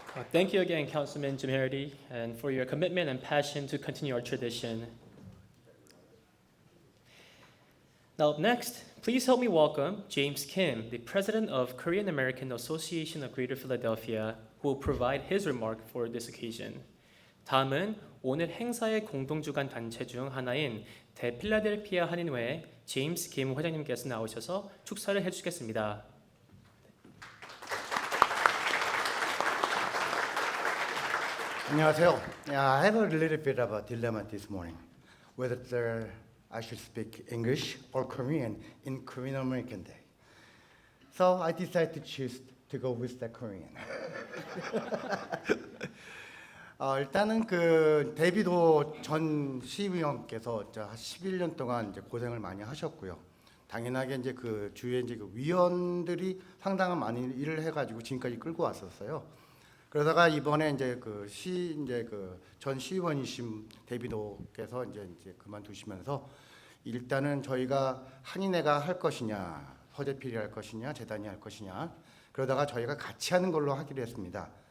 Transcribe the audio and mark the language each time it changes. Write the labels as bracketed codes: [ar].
[en] Thank you again, Councilman Jim Harity, and for your commitment and passion to continue our tradition. Now up next, please help me welcome James Kim, the President of Korean American Association of Greater Philadelphia, who will provide his remark for this occasion. [ko] 다음은 오늘 행사의 공동주관 단체 중 하나인 대필라델피아 한인회 제임스 김 회장님께서 나오셔서 축사를 해주시겠습니다. 안녕하세요. [en] I have a little bit of a dilemma this morning, whether I should speak English or Korean in Korean American Day. So I decided to choose to go with the Korean. [ko] 일단은 그 데이비도 전 시의원께서 11년 동안 이제 고생을 많이 하셨고요. 당연하게 이제 그 주위에 이제 그 위원들이 상당한 많이 일을 해가지고 지금까지 끌고 왔었어요. 그러다가 이번에 이제 그 전 시의원이신 데이비도께서 이제 그만두시면서 일단은 저희가 한인회가 할 것이냐, 서재필이 할 것이냐, 재단이 할 것이냐, 그러다가 저희가 같이 하는 걸로 하기로 했습니다.